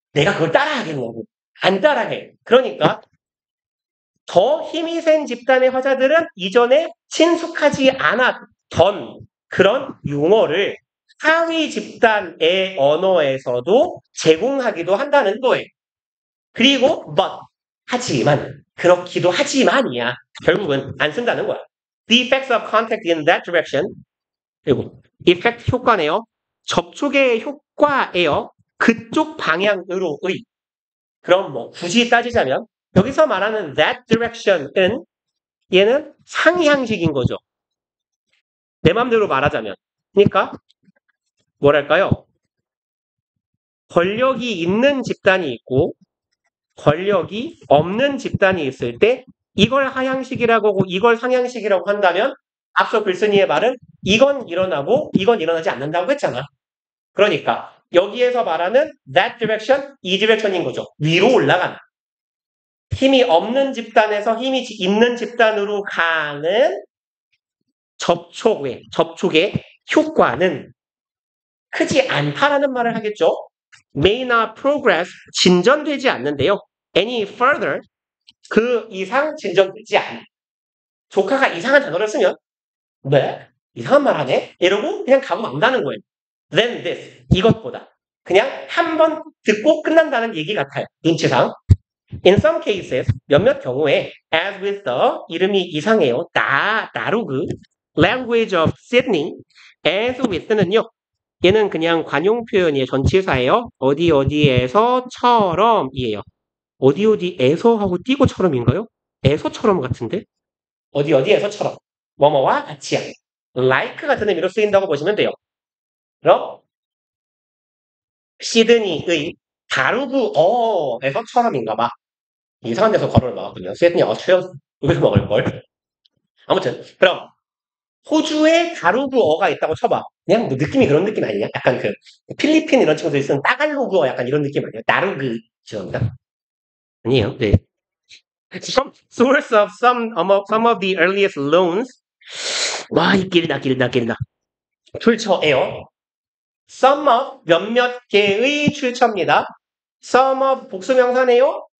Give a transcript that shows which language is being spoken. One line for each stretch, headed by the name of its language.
Korean: 내가 그걸 따라하겠냐고. 안 따라해. 그러니까 더 힘이 센 집단의 화자들은 이전에 친숙하지 않았던 그런 용어를 하위 집단의 언어에서도 제공하기도 한다는 거예요. 그리고 but 하지만 그렇기도 하지만이야. 결국은 안 쓴다는 거야.
English: The effects of contact in that direction.
Korean: 그리고 effect 효과네요. 접촉의 효과예요. 그쪽 방향으로의. 그럼 뭐 굳이 따지자면 여기서 말하는
English: that direction
Korean: 은 얘는 상향식인 거죠. 내 맘대로 말하자면. 그러니까 뭐랄까요? 권력이 있는 집단이 있고 권력이 없는 집단이 있을 때 이걸 하향식이라고 하고 이걸 상향식이라고 한다면 앞서 글쓴이의 말은 이건 일어나고 이건 일어나지 않는다고 했잖아. 그러니까 여기에서 말하는
English: that direction,
Korean: 이 디렉션인 거죠. 위로 올라가는. 힘이 없는 집단에서 힘이 있는 집단으로 가는 접촉의 효과는 크지 않다라는 말을 하겠죠.
English: May not progress,
Korean: 진전되지 않는데요.
English: Any further,
Korean: 그 이상 진전되지 않아. 조카가 이상한 단어를 쓰면 네? 이상한 말 하네? 이러고 그냥 가고 만다는 거예요.
English: Then this,
Korean: 이것보다. 그냥 한 번 듣고 끝난다는 얘기 같아요. 눈치상.
English: In some cases,
Korean: 몇몇 경우에
English: as with the,
Korean: 이름이 이상해요.
English: 다루그, language of Sydney, as with는요.
Korean: 얘는 그냥 관용 표현이에요. 전치사예요. 어디에서처럼이에요. 어디에서 하고 띄고처럼인가요? 에서처럼 같은데? 어디에서처럼. 뭐뭐와 같이야. like 같은 의미로 쓰인다고 보시면 돼요. 그럼 시드니의 다루그어에서처럼인가 봐. 이상한 데서 괄호를 막았군요. 시드니 어처럼 여기서 먹을걸. 아무튼 그럼 호주에 다루그어가 있다고 쳐봐. 그냥 뭐 느낌이 그런 느낌 아니냐? 약간 필리핀 이런 친구들이 쓰는 따갈로그어 약간 이런 느낌 아니에요? 다루그 죄송합니다. 아니에요. 네.
English: Some source of some of the earliest loans.
Korean: 와, 이 길다. 출처예요. Some of 몇몇 개의 출처입니다. Some of 복수명사네요.